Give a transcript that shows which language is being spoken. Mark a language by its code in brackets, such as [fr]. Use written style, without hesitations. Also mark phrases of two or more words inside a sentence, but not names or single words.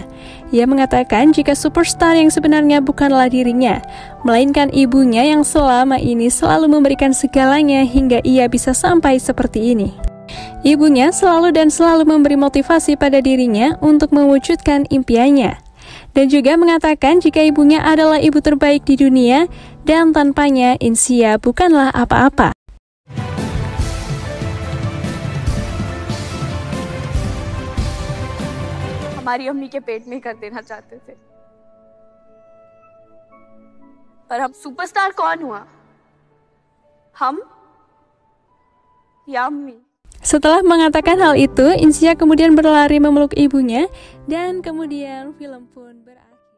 [id] Ia mengatakan jika superstar yang sebenarnya bukanlah dirinya, melainkan ibunya yang selama ini selalu memberikan segalanya hingga ia bisa sampai seperti ini. Ibunya selalu memberi motivasi pada dirinya untuk mewujudkan impiannya. Dan juga mengatakan jika ibunya adalah ibu terbaik di dunia dan tanpanya Insia bukanlah apa-apa. [hi] हमारी अम्मी के पेट में कर देना चाहते थे, पर हम सुपरस्टार कौन हुआ, हम या अम्मी? [id] Setelah mengatakan hal itu, Insia kemudian berlari memeluk ibunya dan kemudian film pun berakhir.